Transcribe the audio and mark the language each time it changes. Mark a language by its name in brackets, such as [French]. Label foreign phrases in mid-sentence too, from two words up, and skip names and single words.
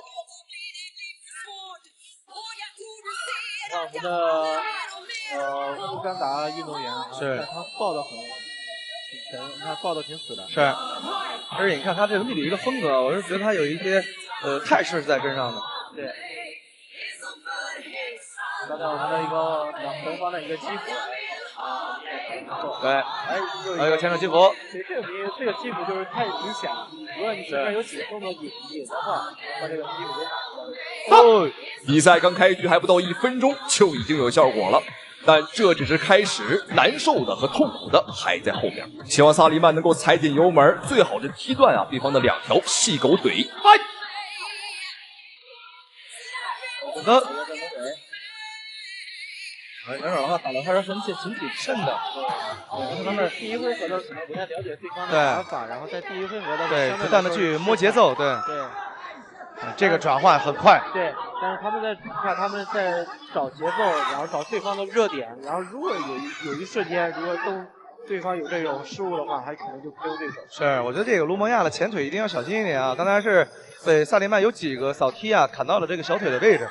[Chinese] 我們的烏干達運動員是他抱得很全，他抱得挺死的。是，而且你看他這整體的一個風格，我是覺得他有一些態勢在身上的。對，剛才我們的一個紅方的一個擊鼓。對，還有一個前手擊鼓。對，這個擊鼓就是太明顯了。如果你前面有幾個動作引的話，把這個擊鼓給打出來。比賽剛開局還不到1分鐘就已經有效果了，但這只是開始，難受的和痛苦的還在後面。希望薩利曼能夠踩緊油門，最好是踢斷啊對方的2條細狗腿。好的。选手的話打得還是很挺謹慎的。他們第一回合的時候不太了解對方的打法，然後在第一回合的對不斷的去摸節奏，對。這個轉換很快。對，但是他們在找節奏，然後找對方的熱點，然後如果有一瞬間，如果對方有這種失誤的話，還可能就 KO 對手。是，我覺得這個盧蒙亞的前腿一定要小心一點啊！剛才是被薩利曼有幾個掃踢啊，砍到了這個小腿的位置。